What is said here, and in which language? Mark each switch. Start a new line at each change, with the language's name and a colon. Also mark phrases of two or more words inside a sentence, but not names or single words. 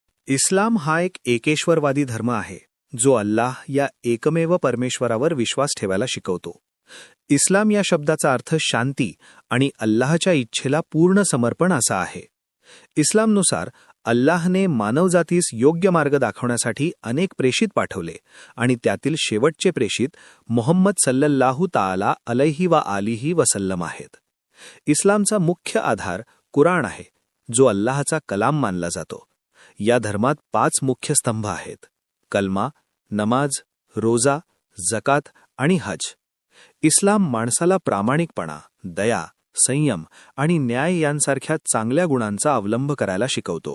Marathi: इस्लाम हा एक एकेश्वरवादी धर्म आहे जो अल्लाह या एकमेव परमेश्वरावर विश्वास ठेवायला शिकवतो. इस्लाम या शब्दाचा अर्थ शांती आणि अल्लाहच्या इच्छेला पूर्ण समर्पण असा आहे. इस्लामनुसार अल्लाहने मानवजातीस योग्य मार्ग दाखवण्यासाठी अनेक प्रेषित पाठवले आणि त्यातील शेवटचे प्रेषित मोहम्मद
Arabic: صلى الله تعالى عليه وآله وسلم
Marathi: आहेत. इस्लामचा मुख्य आधार कुराण आहे, जो अल्लाहचा कलाम मानला जातो. या धर्मात 5 मुख्य स्तंभ आहेत: कलमा, नमाज, रोजा, जकात आणि हज. इस्लाम माणसाला प्रामाणिकपणा, दया, संयम आणि न्याय यांसारख्या चांगल्या गुणांचा अवलंब करायला शिकवतो.